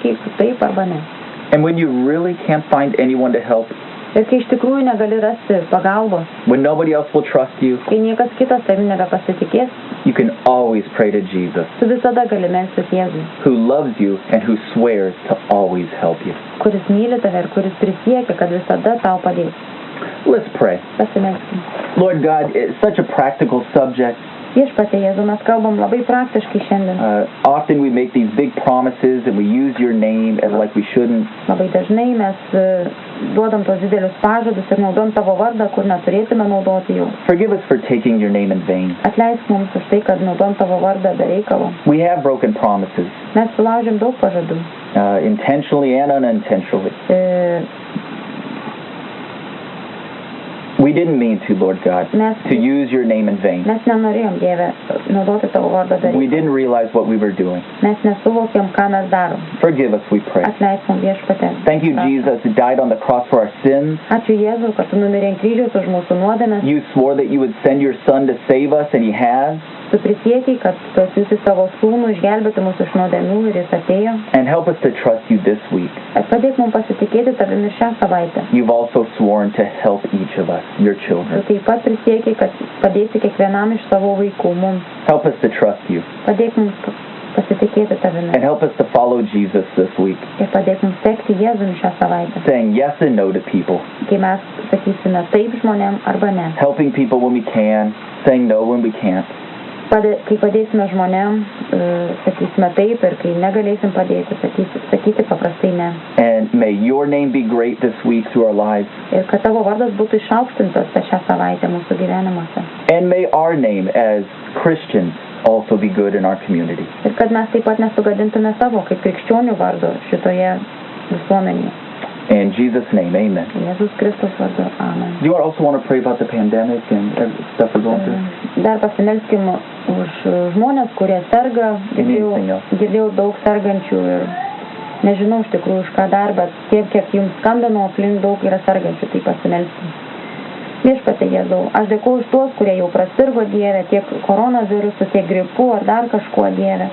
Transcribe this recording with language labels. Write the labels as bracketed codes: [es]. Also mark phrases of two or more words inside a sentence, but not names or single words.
[lt] Tiesiog sakyk, taip arba ne. [en] And when you really can't find anyone to help, [lt] Ir kai iš tikrųjų negali rasti pagalbos, [en] when nobody else will trust you, [lt] kai niekas kitas tavimi nebepasitikės, [en] you can always pray to Jesus, [lt] tu visada gali melstis Jėzui, [en] who loves you and who swears to always help you. [lt] kuris myli tave ir kuris prisiekia, kad visada tau padės. [en] Let's pray. [lt] Pasimelskim. [en] Lord God, it's such a practical subject. [lt] Viešpatie Jėzau, mes kalbam labai praktiškai šiandien. [en] Often we make these big promises and we use your name as like we shouldn't. [lt] Labai dažnai mes duodam tos didelius pažadus ir naudojam tavo vardą, kur neturėtume naudoti jau. [en] Forgive us for taking your name in vain. [lt] Atleisk mums už tai, kad naudojam tavo vardą be reikalo. [en] We have broken promises, [lt] Mes sulaužėm daug pažadų. [en] intentionally and unintentionally. We didn't mean to, Lord God, to use your name in vain. [lt] Mes nenorėjom, Dieve, naudoti tavo vardą be [en] We [lt] reikalo. [en] didn't realize what we were doing. [lt] Mes nesuvokėm, ką mes darom. [en] Forgive us, we pray. [lt] Atleisk mums, Viešpatie. [en] Thank you, Jesus, who died on the cross for our sins. [lt] Ačiū Jėzau, kad tu numirei ant kryžiaus už mūsų nuodėmes. [en] You swore that you would send your Son to save us, and he has. [lt] Tu prisiekiai, kad tu atsiųsi savo sūnų išgelbėti mūsų iš nuodėmių ir jis atėjo. [en] And help us to trust you this week. [lt] Ir padėk mums pasitikėti tavimi šią savaitę. [en] You've also sworn to help each of us, your [lt] Tu [en] children. [lt] taip pat prisiekiai, kad padėsi kiekvienam iš savo vaikų mums. [en] Help us to trust you. [lt] Padėk mums pasitikėti tavimi. [en] And help us to follow Jesus this week, [lt] Ir padėk mums sekti Jėzumi šią savaitę. [en] saying yes and no to people, [lt] Kai mes sakysime taip žmonėm arba ne. [en] helping people when we can, saying no when we can't. [lt] Kai padėsime žmonėm, sakysime taip, ir kai negalėsim padėti, sakyti paprastai ne. [en] And may your name be great this week through our lives. [lt] Ir kad tavo vardas būtų išaukštintas per šią savaitę mūsų gyvenimuose. [en] And may our name as Christians also be good in our community. [lt] Ir kad mes taip pat nesugadintume savo kaip krikščionių vardo šitoje visuomenėje. [en] In Jesus' name, amen. [lt] Jėzus Kristus vardu. Amen. [en] Do you also want to pray about the pandemic and stuff we're going through? [lt] Dar pasimelskim už žmonės, kurie serga. Girdėjau daug sergančių ir nežinau iš tikrųjų už ką dar, bet tiek, kiek jums skambino, aplink daug yra sergančių, tai pasimelskim. Viešpatie Jėzau, aš dėkuoju už tuos, kurie jau prasirgo, Dieve, tiek koronavirusu, tiek gripu ar dar kažkuo, Dieve.